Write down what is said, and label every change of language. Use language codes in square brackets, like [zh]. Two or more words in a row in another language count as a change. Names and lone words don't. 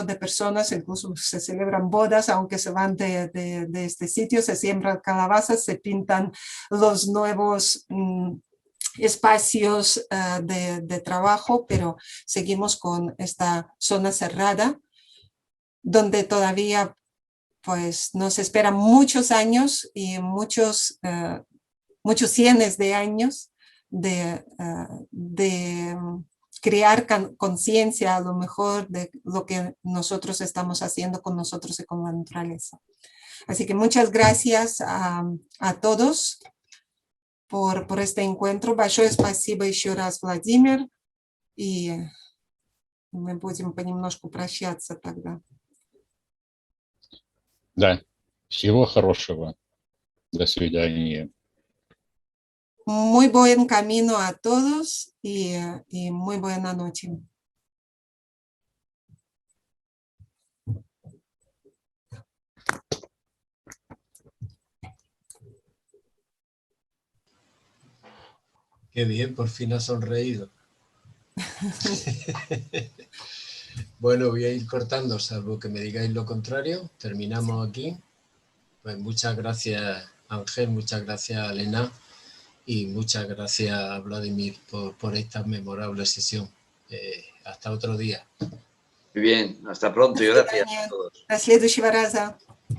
[es] de personas, incluso se celebran bodas, aunque se van de este sitio, se siembran calabazas, se pintan los nuevos espacios de trabajo, pero seguimos con esta zona cerrada, donde todavía pues, nos esperan muchos años y muchos cientos de años de crear conciencia a lo mejor de lo que nosotros estamos haciendo con nosotros y con la naturaleza. Así que muchas gracias a todos por este encuentro. [ru] Большое спасибо еще раз, Владимир. И мы будем понемножку прощаться тогда. Да, всего хорошего. До свидания. [es] Muy buen camino a todos y muy buena noche. Qué bien, por fin ha sonreído. Bueno, voy a ir cortando, salvo que me digáis lo contrario. Terminamos aquí. Pues muchas gracias, Ángel, muchas gracias, Elena, y muchas gracias a Vladimir por esta memorable sesión. Hasta otro día. Muy bien, hasta pronto y gracias a todos. [ru] До следующего раза.